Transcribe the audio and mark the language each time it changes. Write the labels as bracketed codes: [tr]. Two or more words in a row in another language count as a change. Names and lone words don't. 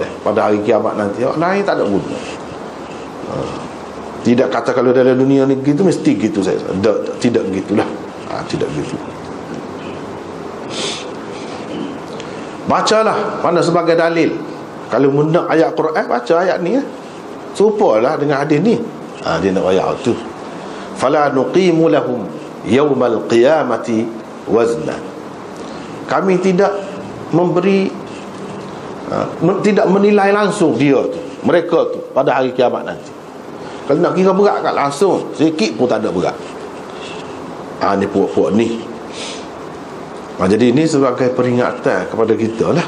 [ms] Pada hari kiamat nanti hak lain tak ada guna. Tidak kata kalau dalam dunia ni gitu mesti gitu saya. Tidak gitulah. Tidak gitu. Bacalah mana sebagai dalil. Kalau mendak ayat Quran, baca ayat ni serupalah dengan hadis ni. Dia nak ayat tu. [ar] Fala nuqimu lahum yaumal qiyamati wazna. [ms] Kami tidak memberi tidak menilai langsung dia tu, mereka tu pada hari kiamat nanti. Kalau nak kira berat kat langsung, sikit pun tak ada berat. Ni puak-puak ni. Jadi ini sebagai peringatan kepada kita lah.